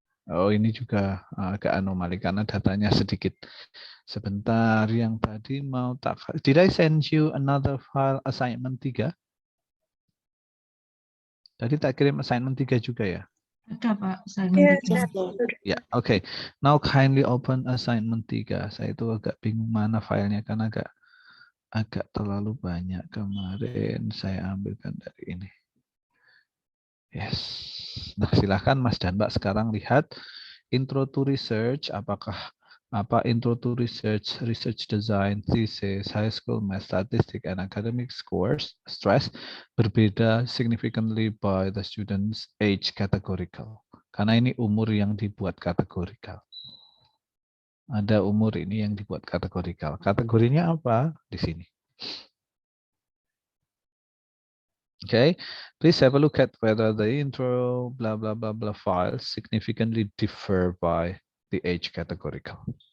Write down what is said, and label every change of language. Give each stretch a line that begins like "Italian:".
Indonesian: Oh ini juga agak anomali karena datanya sedikit. Sebentar, yang tadi mau
English: did I send you another file assignment 3?
Indonesian: Tadi tak kirim assignment 3 juga ya? Ada Pak, assignment
English: Yes, 3. Lord.
Indonesian: Ya, oke.
English: Now kindly open assignment 3.
Indonesian: Saya itu agak bingung mana filenya karena agak terlalu banyak kemarin saya ambilkan dari ini. Yes. Nah, silahkan Mas dan Mbak sekarang lihat intro to research, apakah intro to research, research design, thesis, high school math, statistic, and academic scores, stress berbeda
English: significantly by the students' age categorical.
Indonesian: Karena ini umur yang dibuat kategorikal. Ada umur ini yang dibuat kategorikal. Kategorinya apa? Di sini.
English: Okay, please have a look at whether the intro blah blah blah blah files significantly differ by the age categorical.